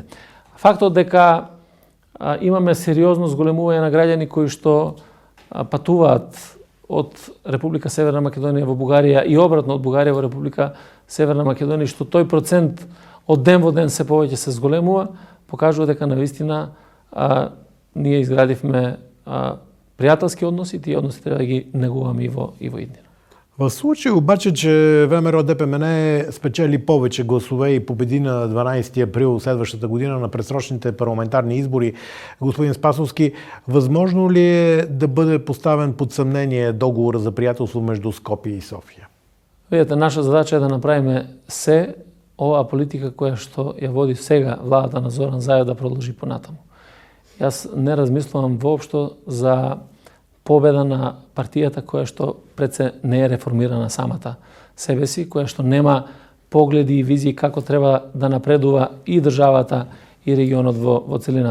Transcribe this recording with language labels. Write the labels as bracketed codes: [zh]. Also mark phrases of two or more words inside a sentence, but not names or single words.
[mk] Фактот дека имаме сериозно зголемување на граѓани кои што патуваат од Република Северна Македонија во Бугарија и обратно од Бугарија во Република Северна Македонија, што тој процент од ден во ден се повеќе се зголемува, покажува дека навистина ние изградивме пријателски односи, тие односи треба да ги негуваме и во иднина. [bg] В случай обаче, че ВМРО ДПМН спечели повече гласове и победи на 12 април следващата година на предсрочните парламентарни избори, господин Спасовски, възможно ли е да бъде поставен под съмнение договора за приятелство между Скопје и Софија? [mk] Видете, наша задача е да направиме се оваа политика која што ја води сега владата на Зоран Заев да продолжи понатаму. Јас не размислувам воопшто за победа на партијата која што пред се не е реформирана самата себе си, која што нема погледи и визии како треба да напредува и државата и регионот во целина.